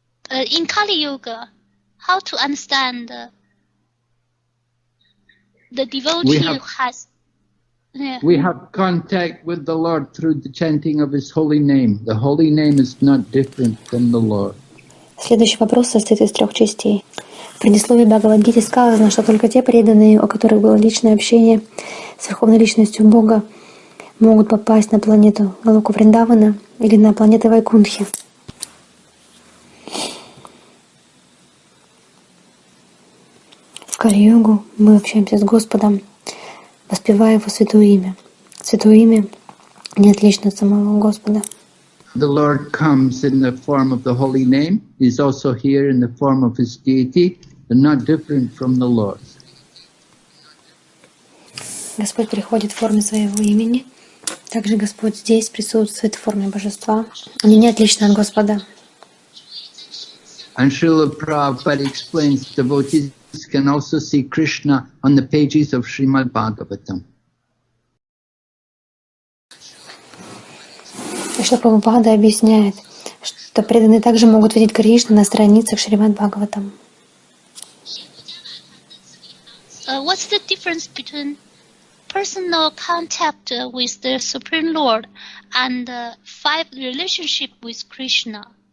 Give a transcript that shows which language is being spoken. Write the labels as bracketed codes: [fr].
[en] In Kali Yuga, how to understand the devotee who has... We have contact with the Lord through the chanting of His holy name. The holy name is not different from the Lord. [ru] Следующий вопрос состоит из 3 частей. В предисловии Бхагавад-гиты сказано, что только те преданные, у которых было личное общение с Верховной Личностью Бога, могут попасть на планету Галоку Вриндавана или на планеты Вайкунтхи. В Кали-югу мы общаемся с Господом, воспевая Его святое имя. Святое имя не отлично от самого Господа. [en] The Lord comes in the form of the holy name. He's also here in the form of His deity, but not different from the Lord. [ru] Господь приходит в форме своего имени. Также Господь здесь присутствует в форме божества. Они не отличны от Господа. [en] And Srila Prabhupada explains devotees can also see Krishna on the pages of Srimad-Bhagavatam. [ru] И Шрила Прабхупада объясняет, что преданные также могут видеть Кришну на страницах Шримад-Бхагаватам. [en] What's the difference between personal contact with the Supreme Lord and 5 relationship with Krishna?